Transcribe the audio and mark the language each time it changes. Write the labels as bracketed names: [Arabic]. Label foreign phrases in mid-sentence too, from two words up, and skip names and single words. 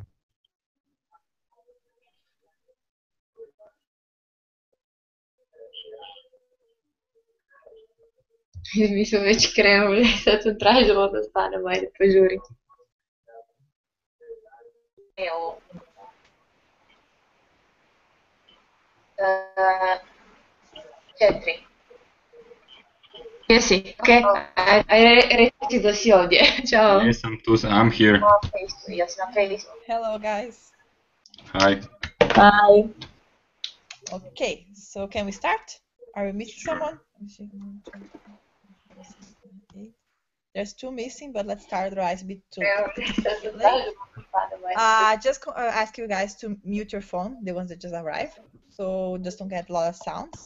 [Serbian] Mi smo već krenuli, sad sam tražila da stanemo, ajde, požuri. Evo. 4. Jesi, ok, ajde reći da si ovdje. Ćao. [English] Yes, I'm here. [Serbian] Na Fejsu, jesi na Fejsu? [English] Hello, guys. Hi. Hi. Okay, so can we start? Are we missing someone? There's 2 missing, but let's start, otherwise a bit too late. Just ask you guys to mute your phone, the ones that just arrived, so just don't get a lot of sounds.